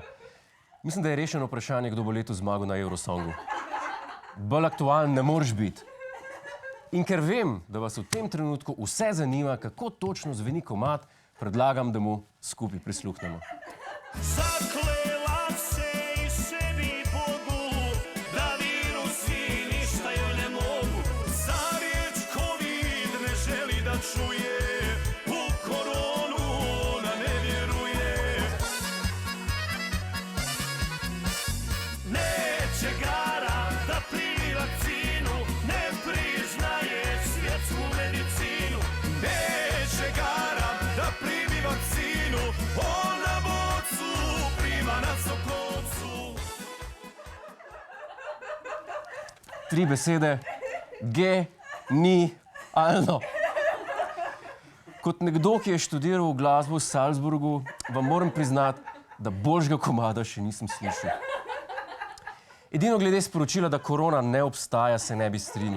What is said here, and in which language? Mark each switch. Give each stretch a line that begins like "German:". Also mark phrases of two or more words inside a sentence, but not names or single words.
Slovenian: Mislim, da je rešeno vprašanje, kdo bo letos zmagal na Eurosongu. Bolj aktualen ne moreš biti. In ker vem, da vas v tem trenutku vse zanima, kako točno zveni komad, predlagam, da mu skupaj prisluhnemo.
Bosnian: Zaklela se i sebi Bogu, da virusi ništa joj ne mogu. Za riječ COVID ne želi da čuje, u koronu ona ne vjeruje. Neće garam da primi vakcinu, ne priznaje svjetsku medicinu. Neće garam da primi vakcinu, ona bocu prima na sokocu.
Slovenian: 3 besede, genialno. Kot nekdo, ki je študiral glasbo v Salzburgu, vam moram priznati, da boljšega komada še nisem slišal. Edino glede sporočila, da korona ne obstaja, se ne bi strinjal.